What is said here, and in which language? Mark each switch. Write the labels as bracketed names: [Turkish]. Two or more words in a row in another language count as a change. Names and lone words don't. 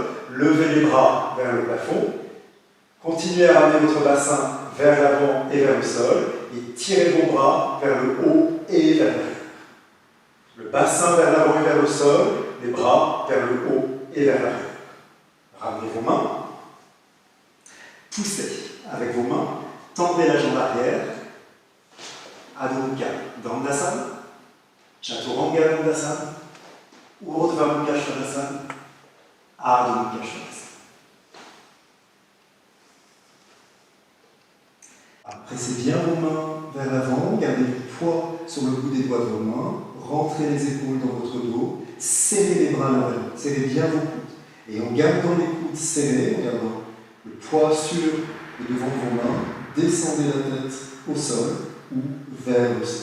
[French] Levez les bras vers le plafond. Continuez à ramener votre bassin vers l'avant et vers le sol. Et tirez vos bras vers le haut et vers l'arrière. Le bassin vers l'avant et vers le sol, les bras vers le haut et vers l'arrière. Ramenez vos mains. Poussez avec vos mains. Tendez la jambe arrière. [Sanskrit] Adho Mukha Dandasana. Chaturanga Dandasana. Urdhva Mukha Svanasana. Adho Mukha Svanasana. [French] Pressez bien vos mains vers l'avant, gardez du poids sur le bout des doigts de vos mains, rentrez les épaules dans votre dos, serrez les bras à l'avant, serrez bien vos coudes. Et en gardant les coudes serrés, en gardant le poids sur le devant de vos mains, descendez la tête au sol ou vers le sol.